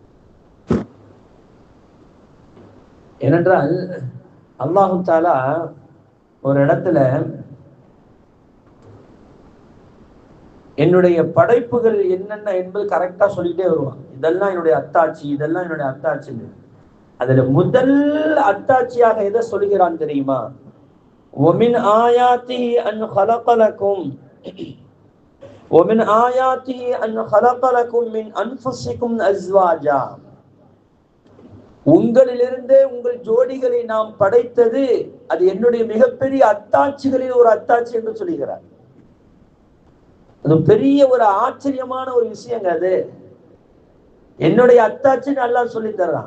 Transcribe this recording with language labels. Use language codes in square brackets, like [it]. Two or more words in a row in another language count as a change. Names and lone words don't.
[ta] ஏனென்றால் [ar] الله تعالى [ta] ஒரு இடத்துல என்னுடைய படைப்புகள் என்னென்ன என்பது கரெக்டா சொல்லிட்டே வருவான். இதெல்லாம் என்னுடைய அத்தாட்சி, இதெல்லாம் என்னுடைய அத்தாட்சி. அதுல முதல் அத்தாட்சியாக எதை சொல்கிறான் தெரியுமா? [ar] وَمِنْ آيَاتِهِ أَنْ خَلَقَ لَكُمْ وَمِنْ آيَاتِهِ أَنْ خَلَقَ لَكُمْ مِنْ أَنْفُسِكُمْ أَزْوَاجًا. [ta] உங்களிலிருந்தே உங்கள் ஜோடிகளை நாம் படைத்தது அது என்னுடைய மிகப்பெரிய அத்தாட்சிகளில் ஒரு அத்தாட்சி என்று சொல்லுகிறார். அது பெரிய ஒரு ஆச்சரியமான ஒரு விஷயங்க. அது என்னுடைய அத்தாட்சின்னு அல்லாஹ் சொல்லி தர்றான்.